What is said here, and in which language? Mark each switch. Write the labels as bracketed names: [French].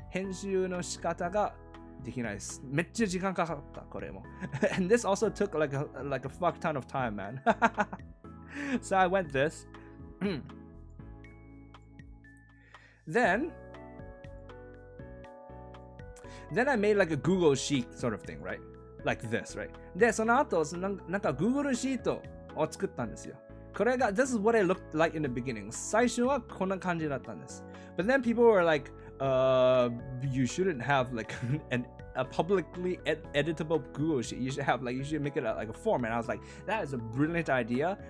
[Japanese] 編集の仕方ができないです。めっちゃ時間かかった、これも。 [English] And this also took like a fuck ton of time, man. So I went this. Then I made like a Google Sheet sort of thing, right? Like this, right? [Japanese] で、その後、なんか Google シートを作ったんですよ。これが、 [English] this is what it looked like in the beginning. [Japanese] 最初はこんな感じだったんです。 [English] But then people were like, you shouldn't have like a publicly editable Google sheet. You should make it like a form. And I was like, that is a brilliant idea.